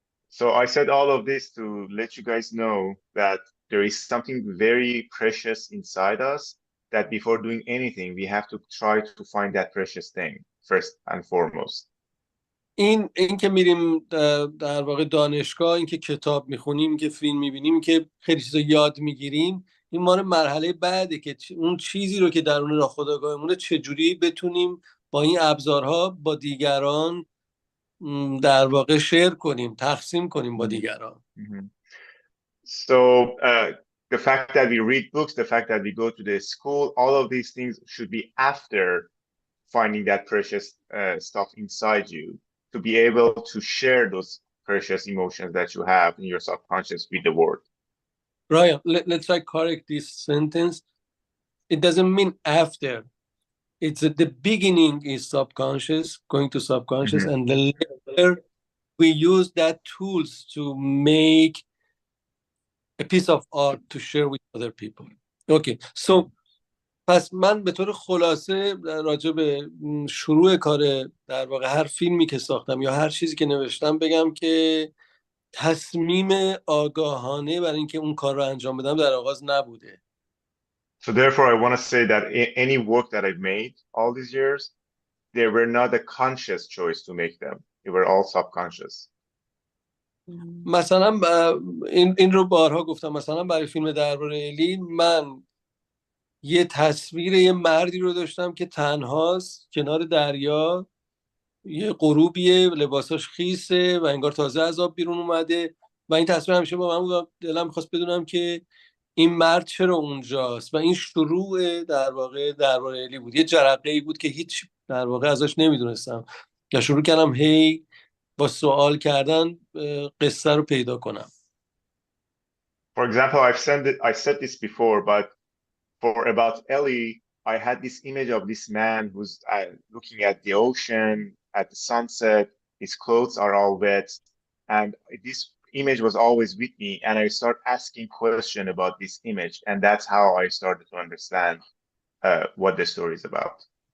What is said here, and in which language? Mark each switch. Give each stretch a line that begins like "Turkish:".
English: So I said all of this to let you guys know that there is something very precious inside us that before doing anything, we have to try to find that precious thing first and foremost.
Persian: این که میریم در واقع دانشگاه، این که کتاب میخونیم، که فیلم میبینیم، که خیلی چیزا یاد میگیریم، این مال مرحله بعده که اون چیزی رو که درون ناخودآگاهمونه چجوری بتونیم با این ابزارها با دیگران در واقع شیر کنیم، تقسیم کنیم با دیگران.
English: So the fact that we read books, the fact that we go to the school, all of these things should be after finding that precious stuff inside you to be able to share those precious emotions that you have in your subconscious with the world. Ryan, let's try correct this sentence. It doesn't mean after. It's at the beginning is subconscious, going to subconscious, and then later we use that tools to make a piece of art to share with other people. Okay, so
Persian: پس من به طور خلاصه راجع به شروع کار در واقع هر فیلمی که ساختم یا هر چیزی که نوشتم بگم که تصمیم آگاهانه برای اینکه اون کار رو انجام بدم در آغاز نبوده.
English: So therefore, I want to say that any work that I've made all these years, they were not a conscious choice to make them. They were all subconscious.
Persian: مثلا این رو بارها گفتم، مثلا برای فیلم درباره الی من یه تصویر یه مردی رو داشتم که تنهاست کنار دریا، یه غروبیه، لباساش خیسه و انگار تازه از آب بیرون اومده و این تصویر همیشه با من بود. دلم میخواست بدونم که این مرد چرا اونجاست و این شروع در واقع درباره الی بود. یه جرقه‌ای بود که هیچ در واقع ازش نمیدونستم و شروع کردم هی با سوال کردن قصه رو پیدا کنم.
English: For example, I said this before, but for about Ellie, I had this image of this man who's looking at the ocean, at the sunset. His clothes are all wet. And this image was always with me. And I started asking questions about this image. And that's how I started to understand what the story is about.